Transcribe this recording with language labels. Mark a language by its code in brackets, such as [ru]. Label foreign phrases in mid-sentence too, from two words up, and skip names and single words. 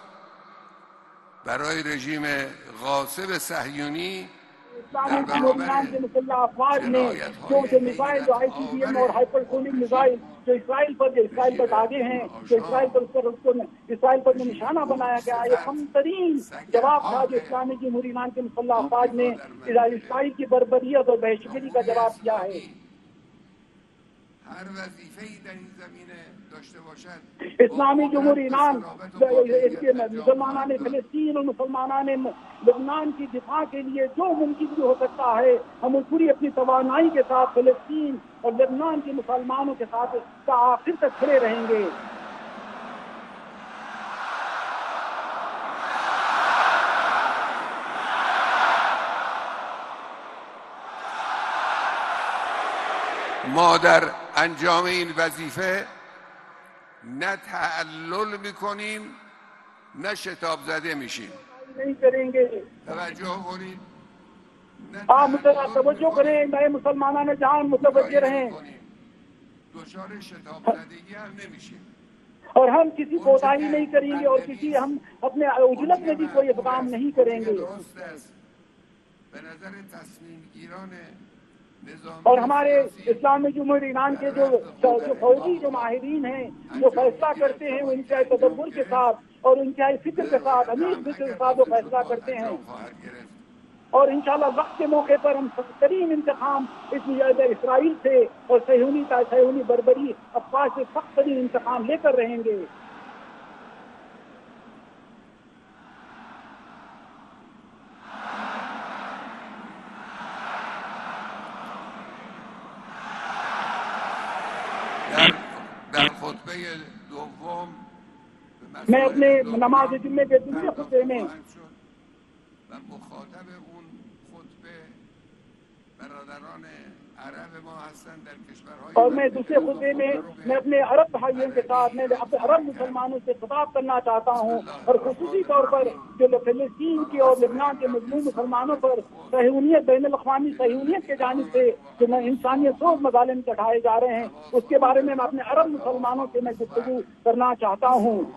[fa] برای رژیم غاصب صهیونی [ur] اسلامی جمہوریان کے مسلح افواج نے جو میزائل جو ICBM اور ہائپرسونک میزائل جو اسرائیل پر داغے ہیں، جو اسرائیل پر نشانہ بنایا گیا، یہ کم ترین جواب تھا جو اسلامی جمہوریان کے مسلح افواج نے اسرائیل کی بربریت اور دہشتگردی کا جواب دیا ہے. اسلامی جمہوری ایران مسلمانان فلسطین اور مسلمانان لبنان کی دفاع کے لیے جو ممکن بھی ہو سکتا ہے ہم پوری اپنی توانائی کے ساتھ فلسطین اور لبنان کے مسلمانوں کے ساتھ آخر تک کھڑے رہیں گے. [fa] ما در انجام این وظیفه نه تعلل میکنیم نه شتاب زده میشیم. [ur] نہیں کریں گے. [fa] توجه کنید. [ur] آپ توجہ کریں، نئے مسلمانان جہاں متوجہ رہیں. [fa] دچار شتاب زدگی هم نمیشیم. [ur] اور ہم کسی کوتاہی نہیں کریں گے اور ہم اپنے عجلت میں بھی کوئی اقدام نہیں کریں گے. [fa] به نظر تصمیم گیران [ur] اور ہمارے اسلامی جمہوری ایران کے جو فوجی جو ماہرین ہیں جو فیصلہ کرتے ہیں وہ انتہائی تدبر کے ساتھ اور انتہائی فکر کے ساتھ عمیق فکر کے ساتھ وہ فیصلہ کرتے ہیں. اور انشاءاللہ وقت کے موقع پر ہم سخت ترین انتقام اسرائیل سے اور صہیونی بربری افواج سے سخت ترین انتقام لے کر رہیں گے. [fa] در خطبه دوم [ur] میں اپنے نماز جمعے کے دوسرے خطبے میں [fa] و مخاطب اون خطبه برادران عرب ما هستن در کشورهای [ur] اور میں دوسرے خطبے میں اپنے عرب بھائیوں کے ساتھ میں اپنے عرب مسلمانوں سے خطاب کرنا چاہتا ہوں اور خصوصی طور پر جو فلسطین کی اور لبنان کے مظلوم مسلمانوں پر صہیونیت بین الاقوامی صہیونیت کے جانب سے جو انسانیت سوز مظالم چڑھائے جا رہے ہیں اس کے بارے میں اپنے عرب مسلمانوں سے میں گفتگو کرنا چاہتا ہوں.